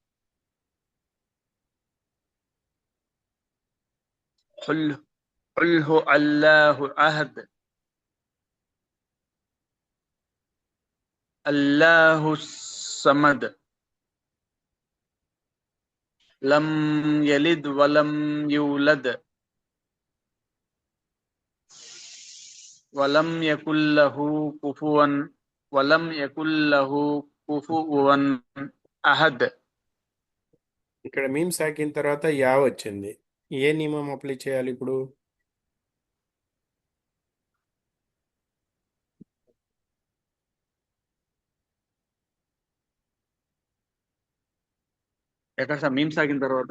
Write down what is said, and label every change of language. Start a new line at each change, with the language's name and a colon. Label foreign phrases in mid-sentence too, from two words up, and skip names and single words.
Arabic: قل قل هو الله أحد الله الصمد لم يلد ولم يولد ولم يكن له كفوا ولم يكن له كفوا أحد.
Telugu: ఇక్కడ
Arabic: ميم ساكن
Telugu: తర్వాత యా వచ్చింది. ఏ నియమం అప్లై చేయాలి ఇప్పుడు? ఎక్కడ సార్
Arabic: ميم ساكن
Telugu: తర్వాత